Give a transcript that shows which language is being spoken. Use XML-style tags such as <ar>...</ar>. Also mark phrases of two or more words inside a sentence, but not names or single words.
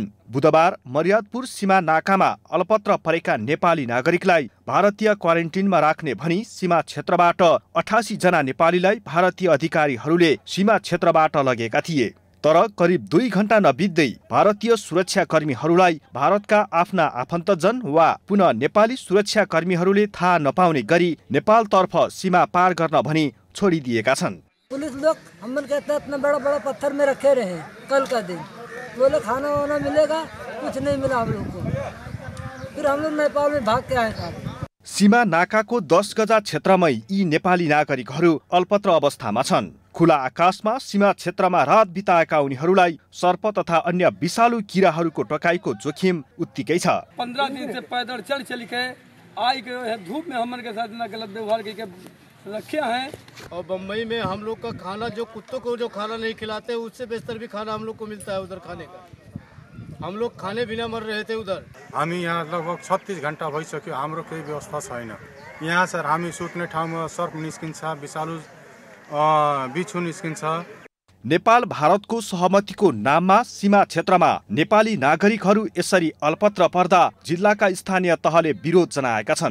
<ne>बुधबार मर्यादपुर सीमा नाकामा अलपत्र परेका नेपाली नागरिकलाई भारतीय क्वारेन्टिनमा राख्ने भनी सीमा क्षेत्रबाट 88 जना नेपालीलाई भारतीय अधिकारीहरूले सीमा क्षेत्रबाट लगेका थिए। तर करिब 2 घण्टा नबित्दै भारतीय सुरक्षाकर्मीहरूलाई भारतका आफ्ना आफन्तजन वा पुनः नेपाली सुरक्षाकर्मीहरूले थाहा नपाउने गरी नेपालतर्फ सीमा पार गर्न भनी छोडिदिएका छन्।</ne> <hi>पुलिस लोग हम लोग कहते इतना बड़ा बड़ा पत्थर में रखे रहे कल का दिन, बोले खाना वाना मिलेगा, कुछ नहीं मिला हम लोग को। फिर हम लोग नेपाल में भाग के आए था।</hi> <ne>सीमा नाकाको 10 गजा क्षेत्रमै यी नेपाली नागरिकहरू अल्पत्र अवस्थामा छन्। खुला आकाशमा सीमा क्षेत्रमा रात बिताएका उनीहरूलाई सर्प तथा अन्य विषालु किराहरूको टकाइको जोखिम उत्तिकै छ।</ne> <hi>15 दिन से पैदल चल के आई के धूप में हमन के साथ गलत व्यवहार के रखे हैं। और बम्बई में हम लोग का खाना जो कुत्तों को जो खाना नहीं खिलाते उससे बेहतर भी खाना हम लोग को मिलता है उधर खाने का। हम लोग खाने बिना मर रहे थे उधर।</hi> <ne>हामी यहाँ लगभग 36 घण्टा भइसक्यो, हाम्रो केही व्यवस्था छैन। यहाँ सर हामी सुत्ने ठाउँमा सर्प निस्किन्छ, विषालु बिछु निस्किन्छ। नेपाल भारतको सहमतिको नाममा सीमा क्षेत्रमा नेपाली नागरिकहरू यसरी अल्पत्र पर्दा जिल्लाका स्थानीय तहले विरोध जनाएका छन्।</ne>